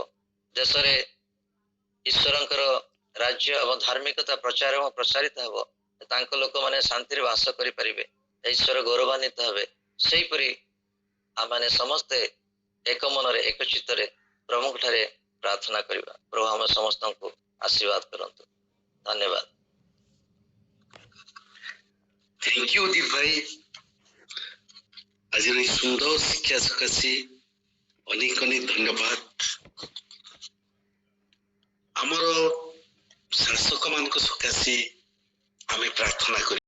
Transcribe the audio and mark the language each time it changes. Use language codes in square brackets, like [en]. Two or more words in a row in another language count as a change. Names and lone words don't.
[or] ଦେଶରେ ଈଶ୍ୱରଙ୍କର ରାଜ୍ୟ ଏବଂ ଧାର୍ମିକତା ପ୍ରଚାର ଏବଂ ପ୍ରସାରିତ ହେବ। ତାଙ୍କ ଲୋକମାନେ ଶାନ୍ତିରେ ବାସ କରିପାରିବେ, ଈଶ୍ୱର ଗୌରବାନ୍ୱିତ ହେବେ। ସେହିପରି ଆମମାନେ ସମସ୍ତେ ଏକ ମନରେ ଏକ ଚିତ୍ତରେ ପ୍ରଭୁଙ୍କ ଠାରେ ପ୍ରାର୍ଥନା କରିବା। ପ୍ରଭୁ ଆମ ସମସ୍ତଙ୍କୁ ଆଶୀର୍ବାଦ କରନ୍ତୁ। ଧନ୍ୟବାଦ। [en] thank you [or] ଉଦିତ ଭାଇ, ଆଜି ସୁନ୍ଦର ଶିକ୍ଷା ସକାଶେ ଅନେକ ଅନେକ ଧନ୍ୟବାଦ। ଆମର ଶାସକ ମାନ ସକାଶେ ଆମେ ପ୍ରାର୍ଥନା କରି।